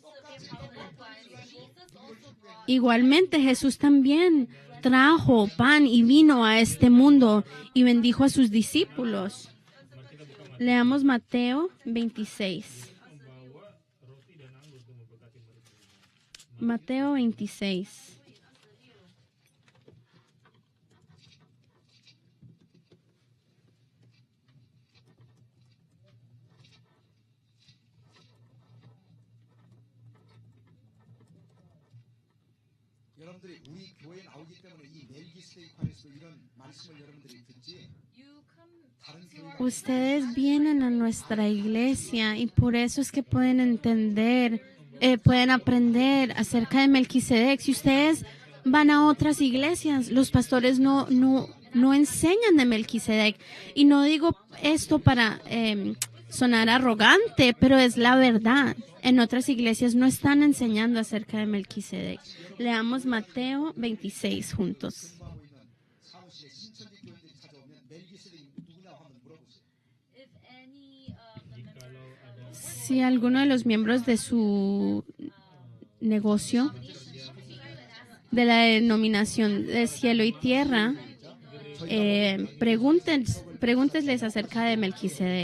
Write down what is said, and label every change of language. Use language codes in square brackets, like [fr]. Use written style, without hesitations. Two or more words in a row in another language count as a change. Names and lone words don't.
[es] Igualmente Jesús también trajo pan y vino a este mundo y bendijo a sus discípulos. Leamos Mateo 26. Mateo 26. [ko] 여러분들이 우리 교회에 나오기 때문에 이 멜기세덱판에서 이런 말씀을 여러분들이 듣지. 다른 교회가 [es] Ustedes vienen a nuestra iglesia y por eso es que pueden entender, pueden aprender acerca de Melquisedec. Si ustedes van a otras iglesias, los pastores no enseñan de Melquisedec. Y no digo esto para sonar arrogante, pero es la verdad. En otras iglesias no están enseñando acerca de Melquisedec. Leamos Mateo 26 juntos. [ko] 사무실에 신천지 교인들이 찾아오면 멜기세덱이 누구냐고 한번 물어보세요. [es] Si alguno de los miembros de su negocio, de la denominación de cielo y tierra, pregúntenles acerca de Melquisedec.